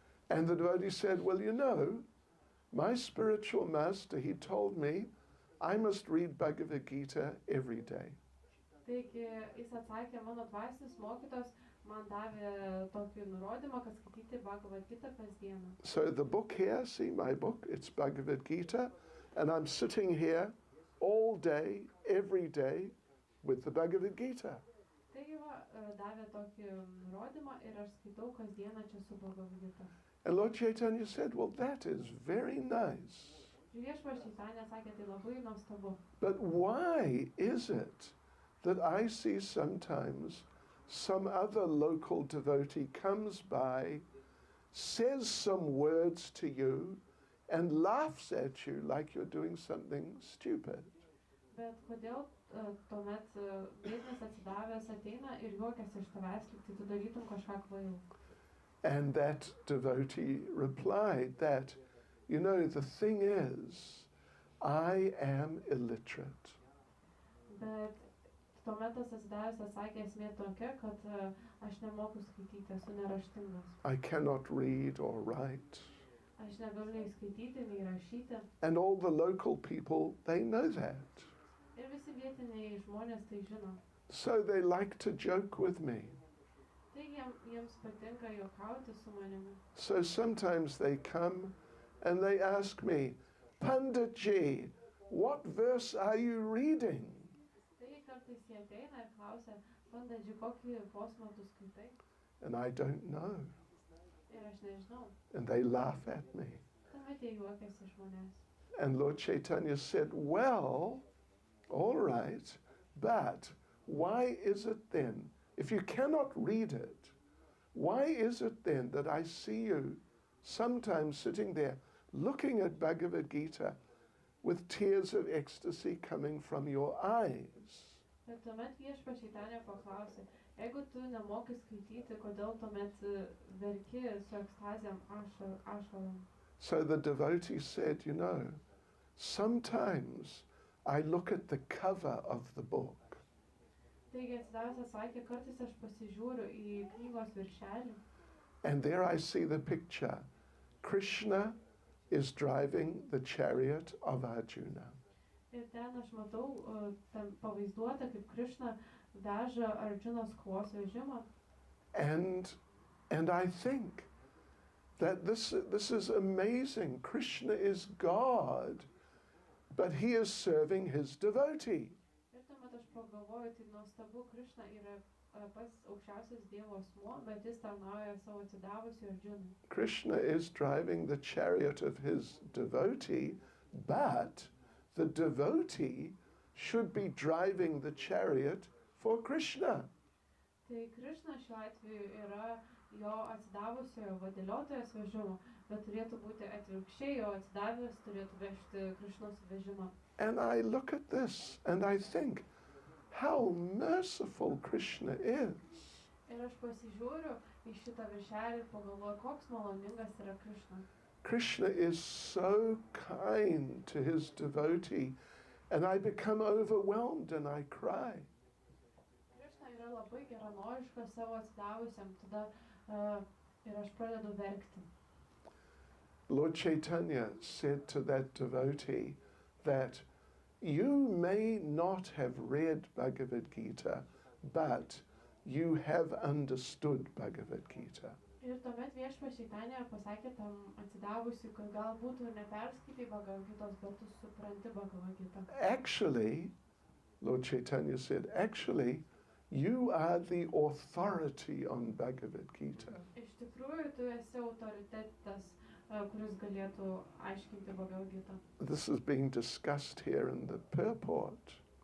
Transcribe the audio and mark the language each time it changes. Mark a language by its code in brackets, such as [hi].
[en] And the devotee said, well, you know, my spiritual master, he told me I must read Bhagavad Gita every day. [lt] Taigi jis atsakė, mano dvasinis mokytojas man davė tokį nurodymą, kad skaityti Bhagavad Gita kasdieną. [en] So the book here, see my book, it's Bhagavad Gita, and I'm sitting here all day, every day, with the Bhagavad Gita. [lt] Taigi davė tokį nurodymą ir aš skaitau kasdieną čia su Bhagavad Gita. [en] And Lord Chaitanya said, well, that is very nice. [lt] Ir viešpas Čaitanija sakė, tai labai nuostabu. [en] But why is it that I see sometimes some other local devotee comes by, says some words to you, and laughs at you like you're doing something stupid? [lt] Bet kodėl tuomet vietinis atsidavęs ateina ir juokiasi iš tavęs, lyg tai tu darytum kažką kvailų? [en] And that devotee replied that, you know, the thing is, I am illiterate. [lt] Bet tuomet tas atsidavęs atsakė, esmė tokia, kad aš nemoku skaityti, esu neraštingas. [en] I cannot read or write. [lt] Aš negaliu nei skaityti, nei rašyti. [en] And all the local people, they know that. [lt] Ir visi vietiniai žmonės tai žino. [en] So they like to joke with me. [lt] Taigi jiems patinka juokauti su manimi. [en] So sometimes they come and they ask me, Panditji, what verse are you reading? [lt] Taigi kartais jie ateina ir klausia, Panditji, kokį posmą tu skaitai? [en] And I don't know. [lt] Ir aš nežinau. [en] And they laugh at me. [lt] Tuomet jie juokiasi iš manęs. [en] And Lord Chaitanya said, well, all right, but why is it then, if you cannot read it, why is it then that I see you sometimes sitting there looking at Bhagavad Gita with tears of ecstasy coming from your eyes? [lt] Ir tuomet viešpas Čaitanija paklausė, jeigu tu nemoki skaityti, kodėl tuomet verki su ekstazėm ašarom? [en] So the devotee said, you know, sometimes I look at the cover of the book [lt] Taigi atsidavęs atsakė, kartais aš pasižiūriu į knygos viršelį [en] and there I see the picture. Krishna is driving the chariot of Arjuna. [lt] ir ten aš matau ten pavaizduota, kaip Krišna veža Arjunos kovos vežimą. [en] And I think that this is amazing. Krishna is God, but he is serving his devotee. [lt] Ir tuomet aš pagalvoju, tai nuostabu, Krišna yra pats aukščiausias Dievo asmuo, bet jis tarnauja savo atsidavusiu Arjunui. [en] Krishna is driving the chariot of his devotee, but the devotee should be driving the chariot for Krishna. [lt] Tai Krišna šiuo atveju yra jo atsidavusiojo vadėliotojas vežimo, bet turėtų būti atvirkščiai, jo atsidavęs turėtų vežti Krišnos vežimą. [en] And I look at this and I think, how merciful Krishna is. [lt] Ir aš pasižiūriu į šitą viršelį ir pagalvoju, koks maloningas yra Krišna. [en] Krishna is so kind to his devotee, and I become overwhelmed and I cry. [lt] Krišna yra labai geranoriškas savo atsidavusiam, tada ir aš pradedu verkti. [en] Lord Chaitanya said to that devotee that you may not have read Bhagavad Gita, but you have understood Bhagavad Gita. [lt] Ir tuomet viešpats Šeitanė pasakė tam atsidavusiu, kad galbūt ir neperskaitai Bhagavad-gitos, bet tu supranti Bhagavad-gitą. [en] Actually, Lord Chaitanya said, actually, you are the authority on Bhagavad Gita. [lt] Iš tikrųjų, tu esi autoritetas, kuris galėtų aiškinti Bhagavad-gitą. [en] This is being discussed here in the purport.